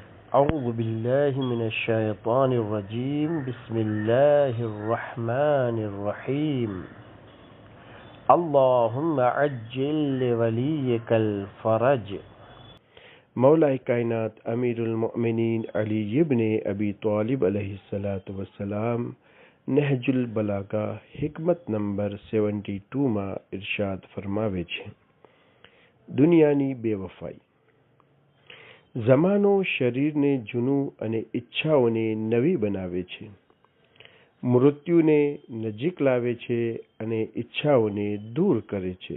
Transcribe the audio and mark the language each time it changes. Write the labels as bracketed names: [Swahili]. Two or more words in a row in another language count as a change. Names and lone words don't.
[Arabic] أعوذ بالله من الشيطان الرجيم بسم الله الرحمن الرحيم اللهم عجل لوليك الفرج مولى الكائنات أمير المؤمنين अली इब्न अबी तालिब عليه الصلاة والسلام नहजुल बलागा [Gujarati] હિકમત નંબર 72 માં ઇરશાદ ફરમાવે છે, દુનિયાની બેવફાઈ. જમાનો શરીરને જૂનું અને ઈચ્છાઓને નવી બનાવે છે, મૃત્યુને નજીક લાવે છે અને ઈચ્છાઓને દૂર કરે છે.